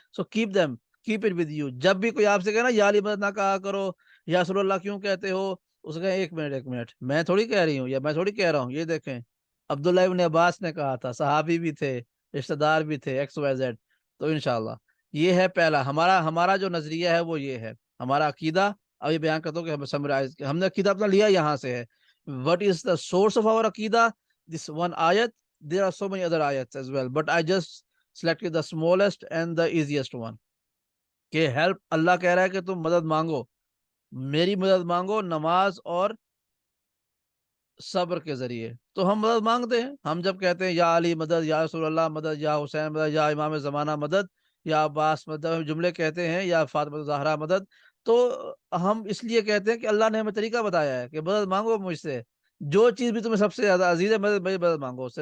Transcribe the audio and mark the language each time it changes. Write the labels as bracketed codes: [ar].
[en] So keep it with you. [ur] جب بھی کوئی آپ سے کہے نا یا علی مدد نہ کہا کرو، یا رسول اللہ کیوں کہتے ہو، اس کو کہیں ایک منٹ میں تھوڑی کہہ رہی ہوں، یا میں تھوڑی کہہ رہا ہوں، یہ دیکھیں عبداللہ ابن عباس نے کہا تھا، صحابی بھی تھے، رشتہ دار بھی تھے، ایکس وائی زیڈ. تو انشاءاللہ یہ ہے پہلا ہمارا جو نظریہ ہے وہ یہ ہے، ہمارا عقیدہ. ابھی بیان کرتا ہوں کہ ہم نے عقیدہ اپنا لیا یہاں سے ہے. [en] What is the source of our عقیدہ؟ This one ayat. There are so many other ayats as well, but I just selected the smallest and the easiest one. [ur] کہ ہیلپ، اللہ کہہ رہا ہے کہ تم مدد مانگو، میری مدد مانگو نماز اور صبر کے ذریعے. تو ہم مدد مانگتے ہیں. ہم جب کہتے ہیں یا علی مدد، یا رسول اللہ مدد، یا حسین مدد، یا امام زمانہ مدد، یا عباس مدد، جملے کہتے ہیں، یا فاطمہ زہرا مدد، تو ہم اس لیے کہتے ہیں کہ اللہ نے ہمیں طریقہ بتایا ہے کہ مدد مانگو مجھ سے، جو چیز بھی تمہیں سب سے زیادہ عزیز ہے مدد مانگو اس سے.